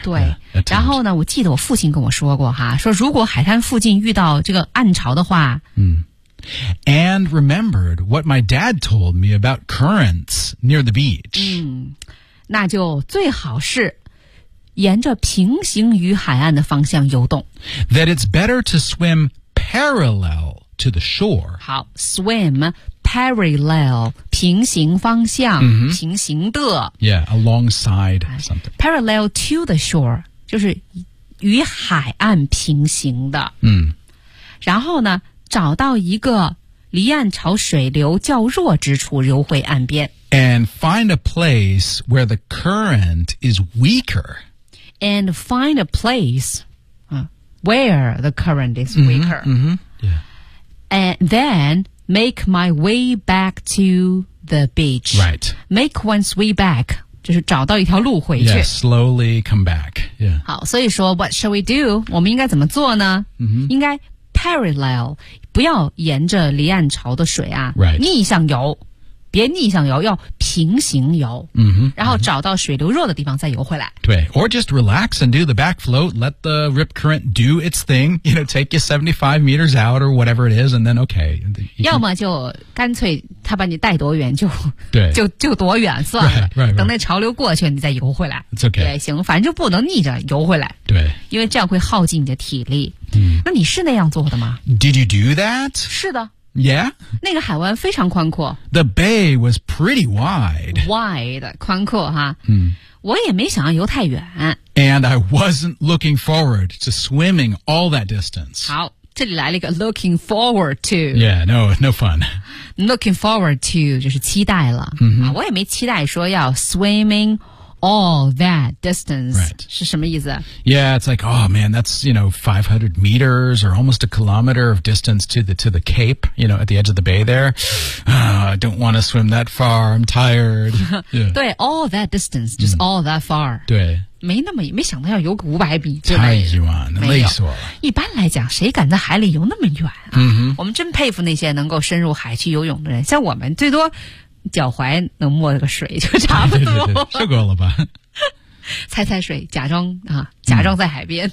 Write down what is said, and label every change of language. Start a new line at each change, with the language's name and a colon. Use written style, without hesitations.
Chinese: 对、然后呢我记得我父亲跟我说过哈说如果海滩附近遇到这个暗潮的话、
English: And remembered what my dad told me about currents near the beach、
Chinese: 那就最好是沿着平行于海岸的方向游动。
English: That it's better to swim parallel to the shore.
Chinese: 好 ,
English: swim parallel,
Chinese: 平行方向、
English: mm-hmm.
Chinese: 平行的。
English: Yeah, alongside something. Parallel to the shore,
Chinese: 就是与海岸平行的。然后呢找到一个离岸潮水流较弱之处游回岸边。
English: And find a place where the current is weaker. And find a place、where the current is weaker. Mm-hmm, mm-hmm, yeah. And then make my way back to the beach. Right. Make one's way back.
Chinese: 就是找到一条路回去。
English: Yeah, slowly come back. Yeah.
Chinese: 好，所以说
English: what shall we do?
Chinese: 我们应该怎么做呢？
English: Mm-hmm.
Chinese: 应该 parallel, 不要沿着离岸潮的水啊、
English: right.
Chinese: 逆向游，别逆向游，要平行游、
English: mm-hmm.
Chinese: 然后找到水流弱的地方再游回来。对，
English: or just relax and do the back float, let the rip current do its thing, you know, take you 75 meters out or whatever it is, and then okay.
Chinese: 要么就干脆他把你带多远就对就多远算了
English: right, right, right.
Chinese: 等那潮流过去你再游回来。
English: It's okay.
Chinese: 也行，反正就不能逆着游回来。对。因为这样会耗尽你的体力。嗯、那你是那样做的吗？
English: Did you do that?
Chinese: 是的。
English: Yeah?
Chinese: 那个海湾非常宽阔。
English: The bay was pretty wide.
Chinese: Wide, 宽阔哈。嗯。我也没想要游太远。
English: And I wasn't looking forward to swimming all that distance.
Chinese: 好，这里来了一个
English: looking forward to. Yeah, no, no fun. Looking forward to,
Chinese: 就是期待了。
English: Mm-hmm.
Chinese: 我也没期待说要
English: swimming all that distance. Right.
Chinese: 是什么意思？
English: Yeah, it's like, oh man, that's, you know, 500 meters or almost a kilometer of distance to the cape, you know, at the edge of the bay there. I don't want to swim that far. I'm tired. Yeah.
Chinese: 对，
English: all that distance, just、all that far.
Chinese: 对。没那么，没想到要游个500米，对吧？太远了，累死我了。一般来讲，谁敢在海里游那么远啊？嗯哼。我们真佩服那些能够深入海去游泳的人，像我们最多脚踝能没个水就差不多。对对对对，受够了吧。踩踩水，假装啊，假装在海边，